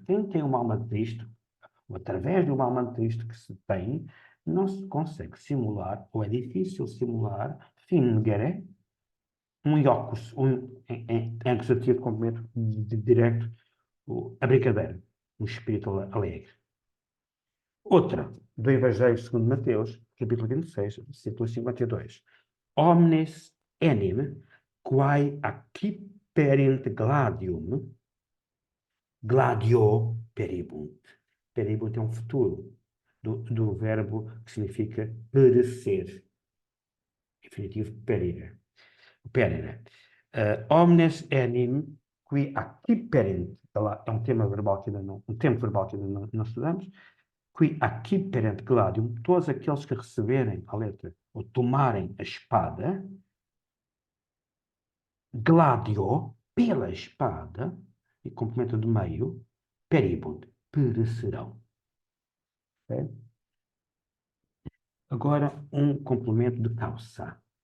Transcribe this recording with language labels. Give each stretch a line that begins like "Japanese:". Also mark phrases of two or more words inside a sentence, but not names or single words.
Portuguese: Quem tem uma alma triste, ou através de uma alma triste que se tem, não se consegue simular, ou é difícil simular, fingere, um iocus, em acusativo complemento direto, a brincadeira, um espírito alegre. Outra, do Evangelho segundo Mateus, capítulo 26, versículo 52.
Latin: Omnes enim, quae acciperint gladium, gladio peribunt.
Portuguese: Peribunt é um futuro do verbo que significa perecer. Definitivo,
Latin: perire. Perire. Omnes enim, qui acciperint,
Portuguese: é um tema verbal que ainda não, um tempo verbal que ainda não estudamos,
Latin: qui acciperent gladium,
Portuguese: todos aqueles que receberem a letra, ou tomarem a espada, gladio, pela espada, e complemento do meio, peribunt, perecerão. Okay? Agora, um complemento de causa.